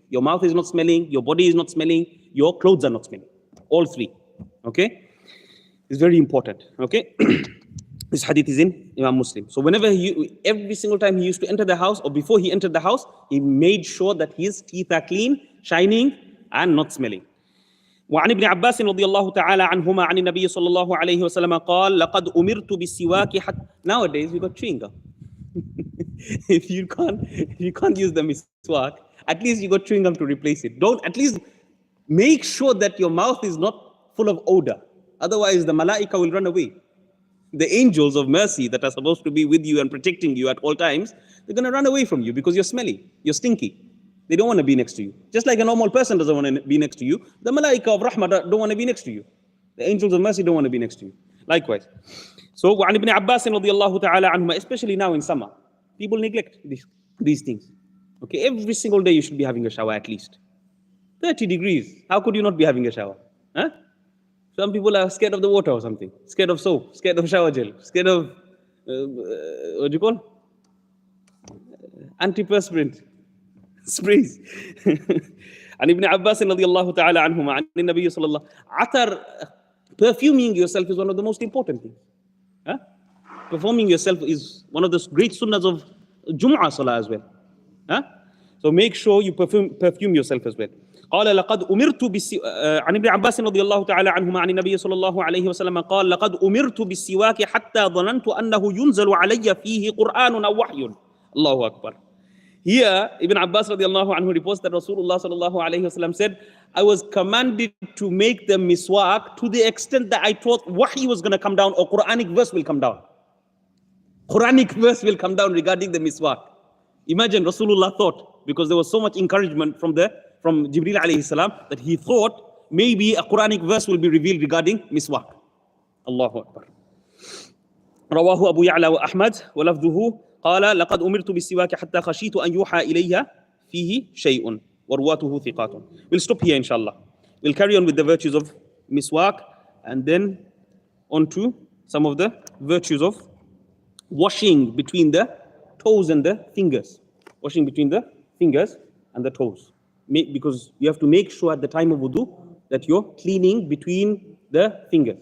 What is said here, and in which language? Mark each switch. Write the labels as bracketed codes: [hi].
[en] Your mouth is not smelling, your body is not smelling, your clothes are not smelling. All three. Okay? It's very important. Okay? This hadith is in Imam Muslim. So whenever every single time he used to enter the house, or before he entered the house, he made sure that his teeth are clean, shining, and not smelling. [ar] وعن ابن عباس رضي الله تعالى عنهما عن النبي صلى الله عليه وسلم قال لقد أمرت بالسواك حتى. [en] Nowadays we got chewing gum. if you can't use the miswak, at least you got chewing gum to replace it. Don't, at least make sure that your mouth is not full of odor. Otherwise the malaika will run away. The angels of mercy that are supposed to be with you and protecting you at all times, they're going to run away from you because you're smelly, you're stinky. They don't want to be next to you. Just like a normal person doesn't want to be next to you, the malaika of rahmah don't want to be next to you. The angels of mercy don't want to be next to you. Likewise. So, [ar] وعن ابن عباس رضي الله تعالى عنهما, [en] especially now in summer, people neglect these things. Okay, every single day you should be having a shower at least. 30 degrees. How could you not be having a shower? Huh? Some people are scared of the water or something. Scared of soap, scared of shower gel, scared of, what do you call? Antiperspirant sprays. [ar] عن ابن عباس رضي الله تعالى عنهما عن النبي صلى الله عطر. [en] Perfuming yourself is one of the most important things. Huh? Performing yourself is one of the great sunnahs of Jummu'ah salah as well. Huh? So make sure you perfume yourself as well. [ar] قال لقد أمرت عن ابن عباس رضي الله تعالى عنهما عن النبي صلى الله عليه وسلم قال لقد أمرت بالسواك حتى ظننت أنه ينزل علي فيه قرآن أو وحي. الله أكبر. [en] Here, Ibn Abbas radiallahu anhu reports that Rasulullah sallallahu alayhi wasallam said, I was commanded to make the miswak to the extent that I thought wahi was going to come down or Quranic verse will come down. Quranic verse will come down regarding the miswak. Imagine Rasulullah thought, because there was so much encouragement from Jibreel alayhi salam, that he thought maybe a Quranic verse will be revealed regarding miswak. Allahu Akbar. [ar] رواه أبو يعلى وأحمد ولفظه قال لقد أمرت بالسواك حتى خشيت أن يوحى إلي فيه شيء ورواته ثقات. [en] We'll stop here inshallah. We'll carry on with the virtues of miswak and then on to some of the virtues of washing between the toes and the fingers. Washing between the fingers and the toes. Because you have to make sure at the time of wudu that you're cleaning between the fingers.